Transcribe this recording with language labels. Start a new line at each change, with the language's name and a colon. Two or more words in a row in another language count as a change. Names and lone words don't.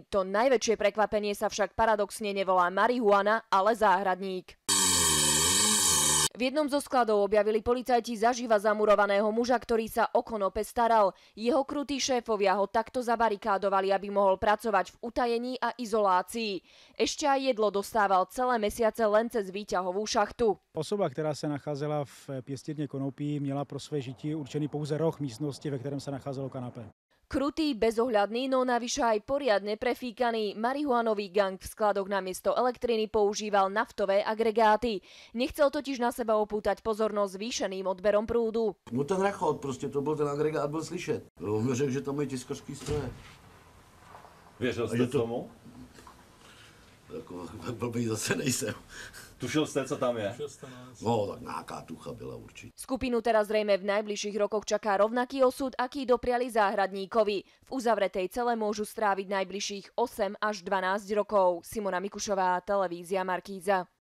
Slovak: To najväčšie prekvapenie sa však paradoxne nevolá marihuana, ale záhradník. V jednom zo skladov objavili policajti zaživa zamurovaného muža, ktorý sa o konope staral. Jeho krutí šéfovia ho takto zabarikádovali, aby mohol pracovať v utajení a izolácii. Ešte aj jedlo dostával celé mesiace len cez výťahovú šachtu.
Czech: Osoba, která se nacházela v pěstírně konopí, měla pro své žití určený pouze roh místnosti, ve kterém se nacházelo kanapé.
Slovak: Krutý, bezohľadný, no navyše aj poriadne prefíkaný marihuanový gang v skladoch namiesto elektriny používal naftové agregáty. Nechcel totiž na seba opútať pozornosť zvýšeným odberom prúdu.
Czech: No ten rachot, prostě to byl ten agregát, byl slyšet. On mi řekl, že tam mají tiskařský stroje. Věřil jste tomu? Tak blbý zase nejsem. Tušil jste, co tam je? No, tak nějaká tucha byla určitě.
Slovak: Skupinu teraz zrejme v najbližších rokoch čaká rovnaký osud, aký dopriali záhradníkovi. V uzavretej cele môžu stráviť najbližších 8 až 12 rokov. Simona Mikušová, televízia Markíza.